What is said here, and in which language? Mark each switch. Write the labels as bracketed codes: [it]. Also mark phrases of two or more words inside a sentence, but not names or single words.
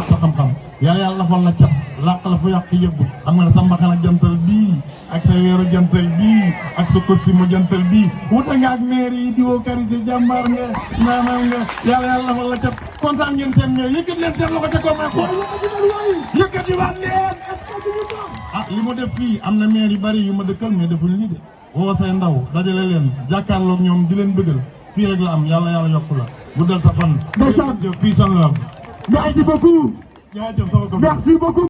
[wo] sa xam-xam yàlla lafal la cat làq la fu yàq yëpp xam nga ne sa mbaxana jantal bii ak sa weeru jantal bii ak sa costume jantal bii wuta nga ak maire yi di woo karité jàmbaar nga naanam nga yàlla lafal la cat kontaan ngeen seen maire yëkkat leen seen loxo ca ko may ko yëkkat yi waat leen li ma def fii am na maire yu bari yu ma dëkkal mais defuñu ni de woo say ndaw dajale leen jàkkaarloog ñoom di leen bëggal fii rek la am yàlla yokku la guddal sa fan. [en] peace and love. [fr] merci beaucoup. merci beaucoup.